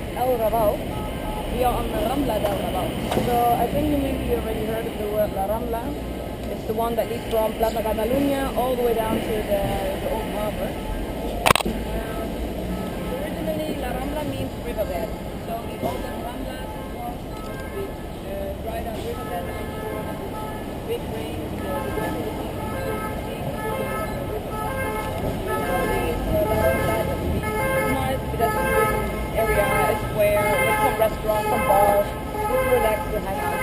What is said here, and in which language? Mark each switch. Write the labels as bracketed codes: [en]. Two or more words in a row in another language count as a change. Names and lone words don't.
[ca] El Raval. [en] We are on the Rambla del Raval. So I think you maybe already heard of the word La Rambla. It's the one that leads from Plaza Catalunya all the way down to the Old Harbor. Originally, La Rambla means riverbed. So we call them Ramblas with dried out riverbed and make sure that the big rain, the weather will be nice pedestrian area, a square with some restaurants, some bars, just to relax and hang out.